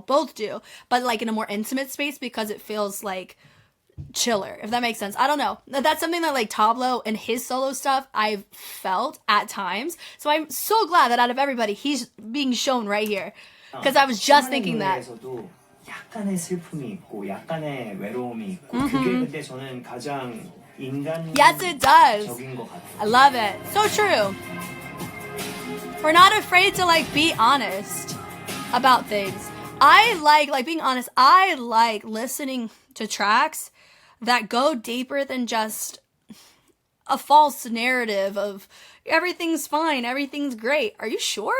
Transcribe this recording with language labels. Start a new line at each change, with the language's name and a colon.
English: Both do, but like in a more intimate space because it feels like chiller, if that makes sense. I don't know. That's something that like Tablo and his solo stuff I've felt at times. So I'm so glad that out of everybody he's being shown right here. Because I was just thinking that.
Korean: 약간의 슬픔이 있고 약간의 외로움이 있고 그게 근데 저는 가장 인간적인
English: Yes, it does.
Korean: 것 같아요.
English: I love it. So true. We're not afraid to like be honest about things. I like being honest. I like listening to tracks that go deeper than just a false narrative of everything's fine, everything's great. Are you sure?